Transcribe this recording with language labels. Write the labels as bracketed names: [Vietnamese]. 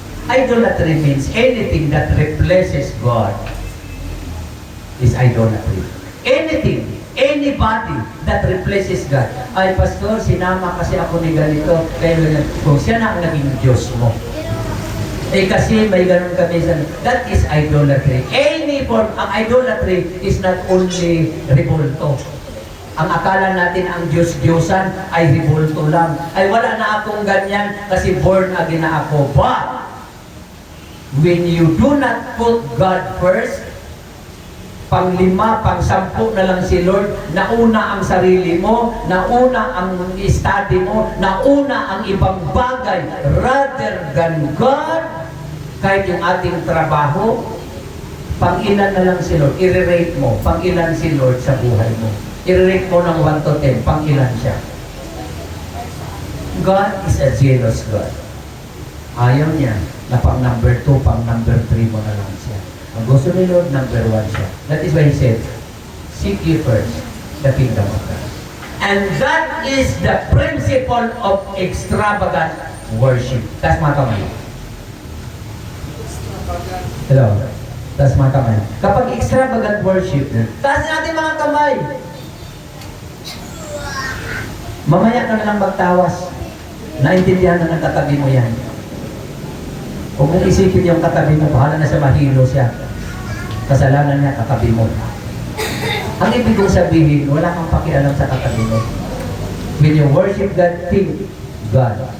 [English] Idolatry means anything that replaces God is idolatry. Anything, anybody that replaces God. [Filipino] Ay, Pastor, sinama kasi ako ni ganito, kaya kung siya na ang naging Diyos mo. Eh kasi may ganun kami sa... [English] That is idolatry. Any form, ang idolatry is not only revolto. [Filipino] Ang akala natin ang Diyos-Diyosan ay revolto lang. Ay wala na akong ganyan kasi born again na ako. [English] But, when you do not put God first, [Filipino] pang-5, pang-10 na lang si Lord, nauna ang sarili mo, nauna ang study mo, nauna ang ibang bagay [English] rather than God. [Filipino] Kahit yung ating trabaho, pang-ilan na lang si Lord, i-rate mo, pang-ilan si Lord sa buhay mo. I-rate mo ng 1 to 10, pang-ilan siya. [English] God is a jealous God. [Filipino] Ayaw niya na pang number 2, pang number 3 mo na lang siya. Ang gusto ni Lord, number 1 siya. [English] That is why He said, seek ye first the kingdom of God. And that is the principle of extravagant worship. [Filipino] Taas mga kamay. Hello? Taas mga kamay. Kapag extravagant worship, taas natin mga kamay. Mamaya ka na lang magtawas. Naintindihan na ng katabi mo yan. Huwag mong isipin yung katabi mo, bahala na sa mahilo siya. Kasalanan niya, katabi mo. Ang ibig kong sabihin, wala kang pakialam sa katabi mo. [English] When you worship God, think God.